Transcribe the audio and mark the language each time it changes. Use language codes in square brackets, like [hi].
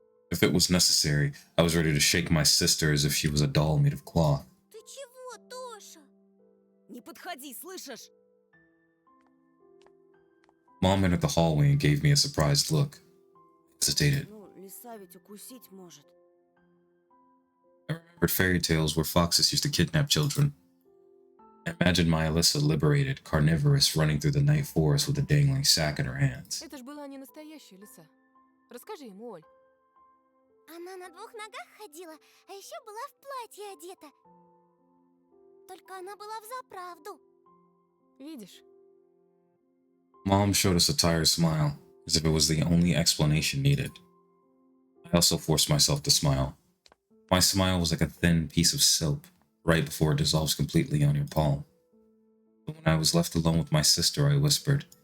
[en] If it was necessary, I was ready to shake my sister as if she was a doll made of cloth. [ru] Ты чего, Тоша? Не подходи, слышишь? [en] Mom entered the hallway and gave me a surprised look. I hesitated. [ru] Ну, лиса ведь укусить может. [en] I remembered fairy tales where foxes used to kidnap children. I imagined my Alyssa liberated, carnivorous, running through the night forest with a dangling sack in her hands. [ru] Это ж была не настоящая лиса. Расскажи ему, Оль. Она на двух ногах ходила, а еще была в платье одета. Только она была взаправду. Видишь? [en] Mom showed us a tired smile, as if it was the only explanation needed. I also forced myself to smile. My smile was like a thin piece of soap, right before it dissolves completely on your palm. But when I was left alone with my sister, I whispered,